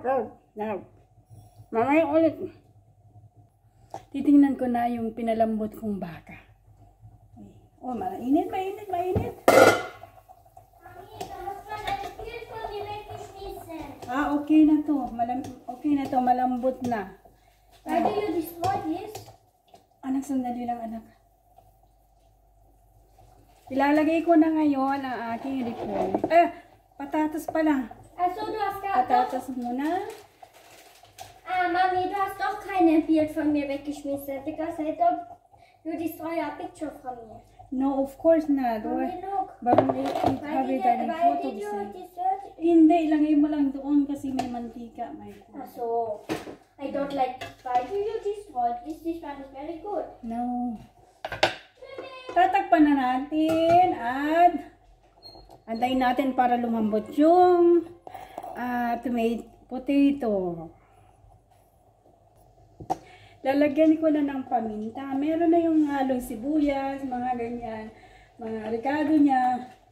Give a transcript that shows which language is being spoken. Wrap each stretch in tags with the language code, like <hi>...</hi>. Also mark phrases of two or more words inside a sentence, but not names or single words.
<tl>Mamaya ulit. Titingnan ko na yung pinalambot kong baka. Oh, mainit. Okay na to. Malambot na.</tl> <en>Why do you destroy this?</en> <tl>Anak, sandali lang, anak. Ilalagay ko na ngayon ang aking repolyo. Patatas pala.</tl> <de>Also, du hast gerade</de> <tl>Patatas muna.</tl> <en>Mami,</en> <de>du hast doch kein Bild von mir weggeschmissen</de> <en>because I thought you destroy a picture from me. No, of course not. Mami, look. But have it any Why did you photos? desert?</en> <tl>Hindi, ilagay mo lang doon kasi may mantika.</tl> <en>Also, I don't like. Why do you destroy this? This one is very good. No.</en> <tl>Tatakpan na natin at antayin natin para lumambot yung potato. Lalagyan ko na ng paminta. Meron na yung halong sibuyas, mga ganyan, mga rekado niya.</tl>